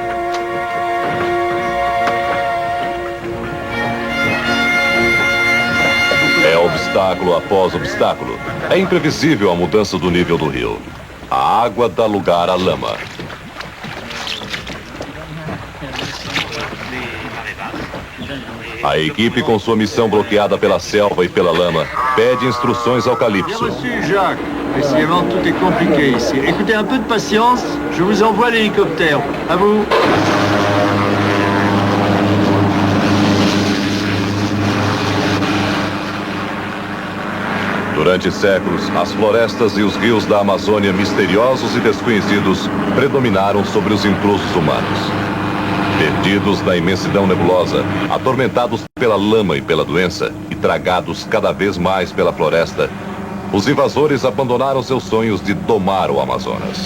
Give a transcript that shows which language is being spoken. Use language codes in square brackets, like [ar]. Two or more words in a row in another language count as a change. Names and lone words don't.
[pt] É obstáculo após obstáculo. É imprevisível a mudança do nível do rio. A água dá lugar à lama. A equipe, com sua missão bloqueada pela selva e pela lama, pede instruções ao Calypso. [fr] Bien reçu, Jacques. Décidément, tout est compliqué ici. Écoutez, un peu de patience, je vous envoie l'hélicoptère. À vous. [pt] Durante séculos, as florestas e os rios da Amazônia, misteriosos e desconhecidos, predominaram sobre os intrusos humanos. Perdidos na imensidão nebulosa, atormentados pela lama e pela doença, e tragados cada vez mais pela floresta, os invasores abandonaram seus sonhos de domar o Amazonas.